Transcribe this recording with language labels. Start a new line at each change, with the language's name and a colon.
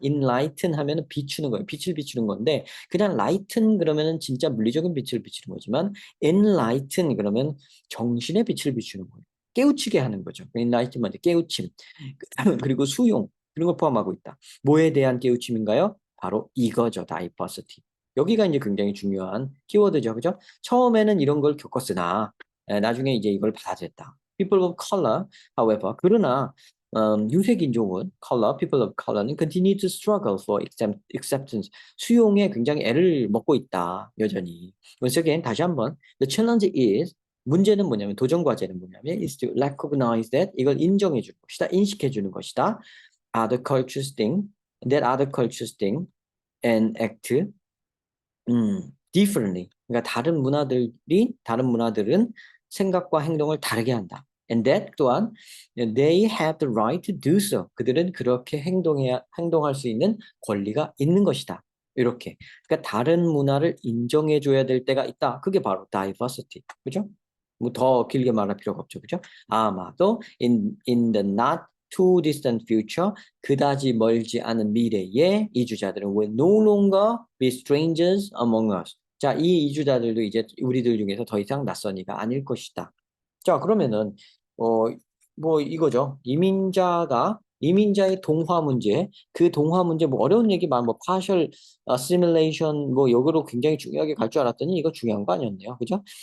Korean: enlighten 하면은 비추는 거예요. 빛을 비추는 건데 그냥 lighten 그러면은 진짜 물리적인 빛을 비추는 거지만 enlighten 그러면 정신의 빛을 비추는 거예요. 깨우치게 하는 거죠. enlightenment, 깨우침. 그리고 수용 이런 걸 포함하고 있다. 뭐에 대한 깨우침인가요? 바로 이거죠. diversity. 여기가 이제 굉장히 중요한 키워드죠. 그죠? 처음에는 이런 걸 겪었으나 나중에 이제 이걸 받아들였다.
English: People of color, however,
Korean: 그러나 유색인종은
English: people of color는 continue to struggle for acceptance.
Korean: 수용에 굉장히 애를 먹고 있다. 여전히.
English: Once again,
Korean: 다시 한번.
English: The challenge is,
Korean: 문제는 뭐냐면, 도전 과제는 뭐냐면,
English: is to recognize that,
Korean: 이걸 인정해 주는 것이다. 인식해 주는 것이다.
English: Other cultures think, that other cultures think and act differently.
Korean: 그러니까 다른 문화들은 생각과 행동을 다르게 한다.
English: And that
Korean: 또한
English: they have the right to do so.
Korean: 그들은 그렇게 행동할 수 있는 권리가 있는 것이다. 이렇게. 그러니까 다른 문화를 인정해줘야 될 때가 있다. 그게 바로 diversity. 그죠? 뭐 더 길게 말할 필요가 없죠. 그죠? 아마도
English: in the not too distant future,
Korean: 그다지 멀지 않은 미래에 이주자들은
English: will no longer be strangers among us.
Korean: 자, 이 이주자들도 이제 우리들 중에서 더 이상 낯선이가 아닐 것이다. 자, 그러면은 어 뭐 이거죠. 이민자의 동화 문제, 그 동화 문제 뭐 어려운 얘기만 뭐 partial assimilation 뭐 요거로 굉장히 중요하게 갈 줄 알았더니 이거 중요한 거 아니었네요. 그죠?